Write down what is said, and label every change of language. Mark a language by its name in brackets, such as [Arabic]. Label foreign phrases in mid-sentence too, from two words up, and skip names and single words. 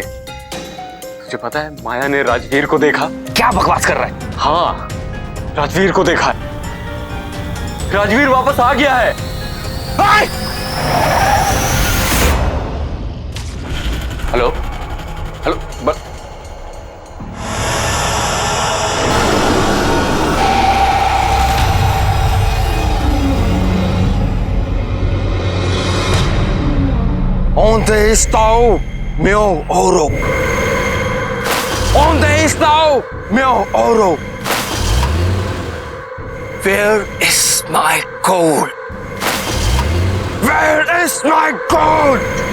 [Hindi] तुझे पता है माया ने राजवीर को देखा। क्या बकवास कर रहा है? हाँ, राजवीर को देखा है। राजवीर वापस आ गया है। [English] hello hello [Portuguese] Onde está o meu ouro? Onde está o meu ouro? [English] Where is my gold? Where is my gold?